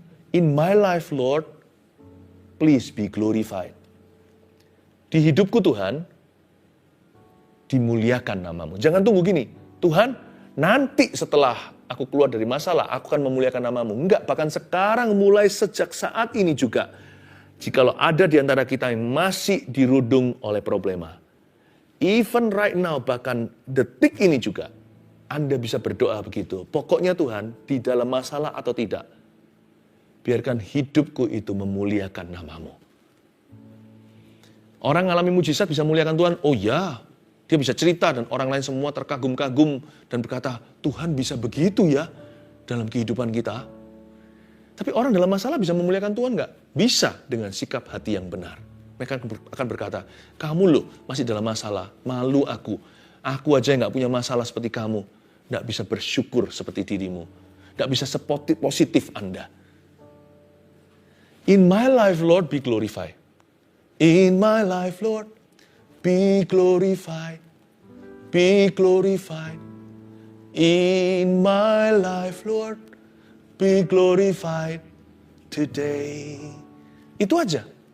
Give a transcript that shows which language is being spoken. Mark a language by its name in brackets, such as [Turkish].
[English] In my life, Lord, please be glorified. [Indonesian] Di hidupku Tuhan, dimuliakan namamu. Jangan tunggu gini, Tuhan, nanti setelah aku keluar dari masalah, aku akan memuliakan namamu. Enggak, bahkan sekarang mulai sejak saat ini juga. Jikalau ada di antara kita yang masih dirudung oleh problema, [English] even right now, [Indonesian] bahkan detik ini juga, Anda bisa berdoa begitu. Pokoknya Tuhan, di dalam masalah atau tidak, biarkan hidupku itu memuliakan namamu. Orang ngalami mujizat bisa memuliakan Tuhan. Oh ya, dia bisa cerita dan orang lain semua terkagum-kagum dan berkata, Tuhan bisa begitu ya dalam kehidupan kita. Tapi orang dalam masalah bisa memuliakan Tuhan nggak? Bisa dengan sikap hati yang benar. Mereka akan berkata, kamu loh masih dalam masalah, malu aku. Aku aja nggak punya masalah seperti kamu. Nggak bisa bersyukur seperti dirimu. Nggak bisa sepositif Anda. [English] In my life, Lord, be glorified. In my life, Lord, be glorified. Be glorified. In my life, Lord, be glorified today. [Indonesian] Itu aja.